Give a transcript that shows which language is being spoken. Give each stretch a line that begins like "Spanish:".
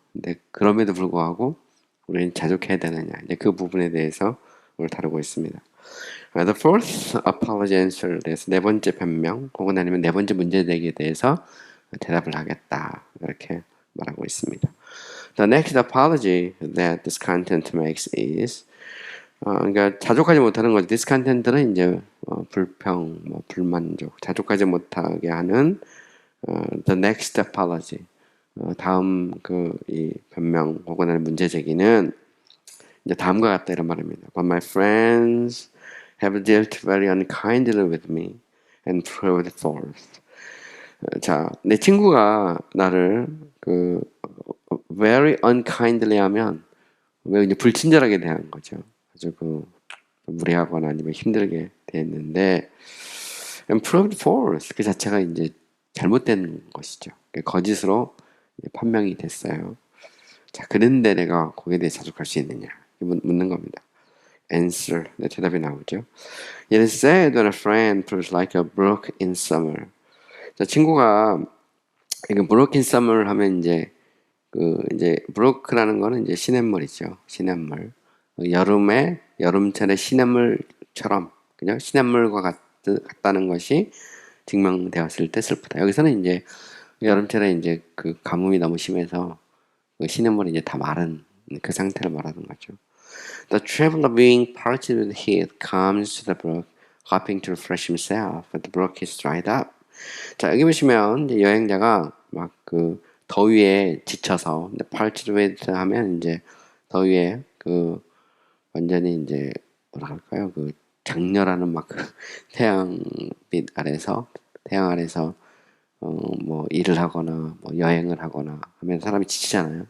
Korean: 근데 그럼에도 불구하고 우리는 자족해야 되느냐 이제 그 부분에 대해서 오늘 다루고 있습니다.
English: The fourth apology answer
Korean: 대해서 네 번째 변명 혹은 아니면 네 번째 문제제기에 대해서 대답을 하겠다 이렇게 말하고 있습니다.
English: The next apology that this content makes is
Korean: 그러니까 자족하지 못하는 거죠. 디스컨텐트는 이제 불평, 뭐 불만족, 자족하지 못하게 하는
English: the next apology.
Korean: 다음 그 이 변명 혹은 아니면 문제 제기는 이제 다음과 같다 이런 말입니다.
English: But my friends have dealt very unkindly with me and proved false.
Korean: 자, 내 친구가 나를 그
English: very unkindly
Korean: 하면 왜 이제 불친절하게 대한 거죠. 아주 그 무례하거나 아니면 힘들게 됐는데
English: and proved false
Korean: 그 자체가 이제 잘못된 것이죠. 거짓으로 판명이 됐어요. 자, 그런데 내가 거기에 대해 자족할 수 있느냐 묻는 겁니다. answer 네, 대답이 나오죠.
English: It is said when a friend proves like a brook in summer.
Korean: 자, 친구가 이거
English: brook in summer
Korean: 하면 이제 이제 브로크라는 거는 이제 시냇물이죠. 시냇물. 여름에 여름철의 시냇물처럼 그냥 시냇물과 같다는 것이 증명되었을 때 슬프다. 여기서는 이제 여름철에 이제 그 가뭄이 너무 심해서 그 시냇물이 이제 다 마른 그 상태를 말하는 거죠.
English: The traveler being parched with heat comes to the brook, hoping to refresh himself, but the brook is dried up.
Korean: 자, 여기 보시면 이제 여행자가 막 그 더위에 지쳐서
English: parched with
Korean: 하면 이제 더위에 그 완전히 이제 뭐라 할까요? 그 장렬하는 막 그 태양빛 아래서 태양 아래서 뭐 일을 하거나 뭐 여행을 하거나 하면 사람이 지치잖아요.